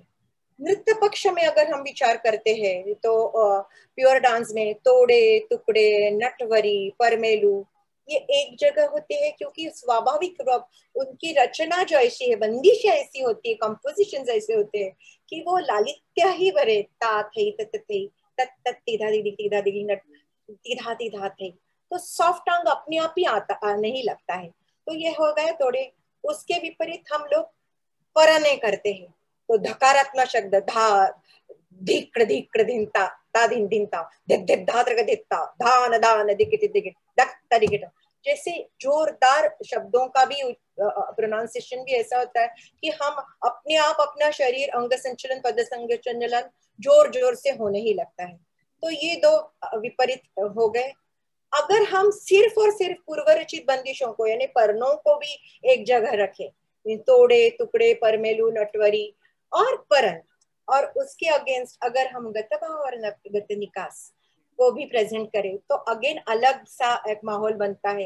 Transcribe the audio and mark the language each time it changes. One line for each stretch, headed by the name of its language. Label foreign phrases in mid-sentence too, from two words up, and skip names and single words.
Hindi: नृत्य पक्ष में अगर हम विचार करते हैं तो
English: pure dance
Hindi: में तोड़े टुकड़े, नटवरी, परमेलू ये एक जगह होते हैं, क्योंकि स्वाभाविक रूप उनकी रचना जो ऐसी है, बंदिश ऐसी होती है, कंपोजिशन ऐसे होते हैं कि वो लालित्य ही भरे, ता थई तत थई तत तत तीधा दीदी तीधा दीदी नट तीधा तीधा थई, तो सॉफ्ट अंग अपने आप ही आता नहीं लगता है। तो ये हो गए थोड़े। उसके विपरीत हम लोग परने करते हैं तो धकारात्मक शब्द धा धिक्र धिक्र धिंता ता धिन धिंता धिक धिक धात्र धित्ता धान दान दिकिट दिकिट दक्ता दिकिट, जैसे जोरदार शब्दों का भी प्रोनाउंसिएशन भी ऐसा होता है कि हम अपने आप अपना शरीर अंग संचलन पद संचलन जोर जोर से होने ही लगता है। तो ये दो विपरीत हो गए। अगर हम सिर्फ और सिर्फ पूर्वरचित बंदिशों को यानी परनों को भी एक जगह रखें, तोड़े टुकड़े, परमेलू, नटवरी और परन, और उसके अगेंस्ट अगर हम गतभाव और गत निकास को भी प्रेजेंट करें तो अगेन अलग सा एक माहौल बनता है।